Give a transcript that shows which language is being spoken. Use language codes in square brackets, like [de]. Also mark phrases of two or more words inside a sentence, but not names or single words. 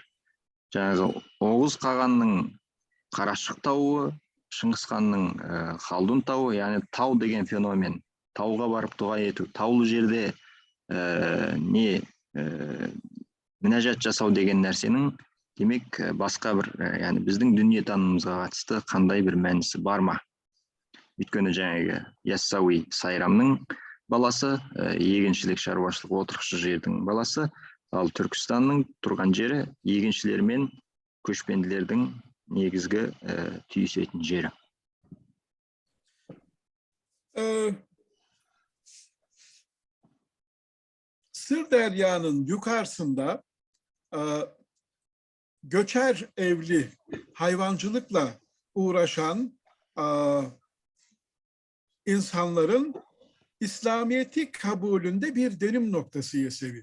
[kk] Жаңағы Оғыз қағанның Қарашық тауы, Шыңғысханның Халдун тауы, яғни тау деген феномен, тауға барып дұға ету, таулы жерде мінәжат жасау деген нәрсенің демек басқа бір, яғни біздің дүниетанымымызға қатысты қандай бір мәнісі бар ма? Өйткені жаңағы Яссауи Сайрамның баласы, егіншілік шаруашылық отырықшы жердің баласы, ал Түркістанның тұрған жері егіншілер мен көшпенділердің негізгі түйісетін жері. [tr] Sırderya'nın yukarısında göçer evli hayvancılıkla uğraşan insanların İslamiyet'i kabulünde bir dönüm noktası Yesevi.